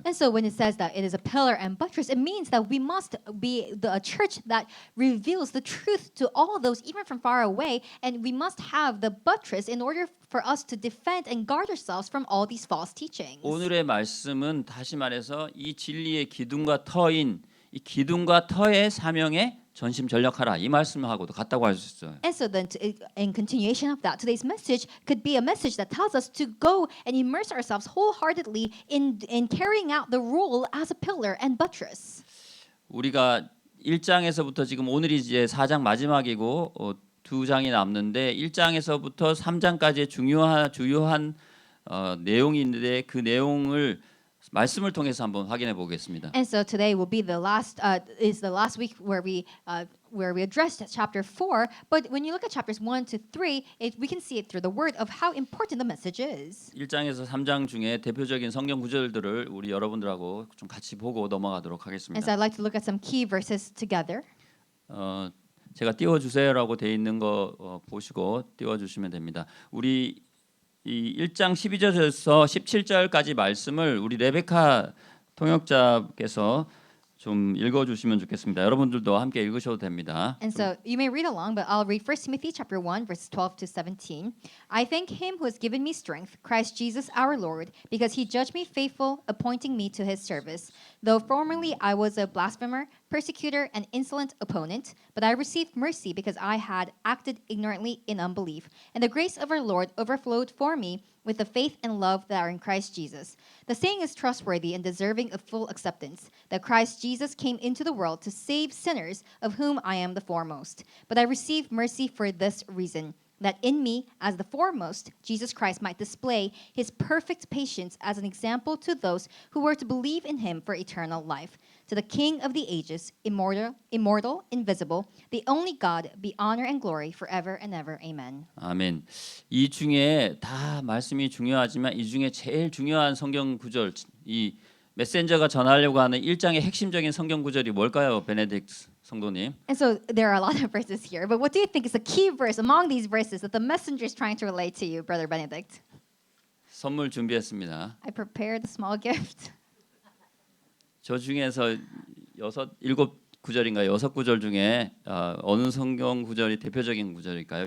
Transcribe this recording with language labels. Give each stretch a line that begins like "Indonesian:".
English: And so when it says that it is a pillar and buttress, it means that we must be a church that reveals the truth to all those even from far away, and we must have the buttress in order for us to defend and guard ourselves from all these false teachings.
Korean: 오늘의 말씀은 다시 말해서 이 진리의 기둥과 터인 이 기둥과 터의 사명에 전심전력하라 이 말씀하고도 같다고 할 수 있어요.
English: And so then, in continuation of that, today's message could be a message that tells us to go and immerse ourselves wholeheartedly in carrying out the role as a pillar and buttress.
Korean: 우리가 1장에서부터 지금 오늘이 이제 4장 마지막이고 2장이 남는데 1장에서부터 3장까지의 주요한 내용이 있는데 그 내용을 말씀을 통해서 한번 확인해 보겠습니다.
English: And so today will be the last week where we addressed chapter 4. But when you look at chapters 1 to 3, we can see it through the word of how important the message is.
Korean: 1장에서 3장 중에 대표적인 성경 구절들을 우리 여러분들하고 좀 같이 보고 넘어가도록
English: And so
Korean: 하겠습니다.
English: I'd like to look at some key verses together.
Korean: 제가 띄워주세요라고 돼 있는 거 보시고 띄워주시면 됩니다. 우리 이 1장 12절에서 17절까지 말씀을 우리 레베카 통역자께서 좀 읽어주시면 좋겠습니다. 여러분들도 함께 읽으셔도 됩니다.
English: And so you may read along, but I'll read 1 Timothy chapter 1, verses 12 to 17. I thank him who has given me strength, Christ Jesus our Lord, because he judged me faithful, appointing me to his service. Though formerly I was a blasphemer, persecutor, and insolent opponent, but I received mercy because I had acted ignorantly in unbelief. And the grace of our Lord overflowed for me with the faith and love that are in Christ Jesus. The saying is trustworthy and deserving of full acceptance, that Christ Jesus came into the world to save sinners, of whom I am the foremost. But I received mercy for this reason, that in me, as the foremost, Jesus Christ might display his perfect patience as an example to those who were to believe in him for eternal life. To the King of the ages, immortal, invisible, the only God, be honor and glory forever and ever. Amen.
Korean: 아멘. 이 중에 다 말씀이 중요하지만 이 중에 제일 중요한 성경 구절, 이 메신저가 전하려고 하는 1장의 핵심적인 성경 구절이 뭘까요, 베네딕트 성도님?
English: And so there are a lot of verses here, but what do you think is the key verse among these verses that the messenger is trying to relate to you, Brother Benedict?
Korean: 선물 준비했습니다.
English: I prepared a small gift.
Korean: 저 중에서 일곱 구절인가 여섯 구절 중에 어느 성경 구절이 대표적인 구절일까요?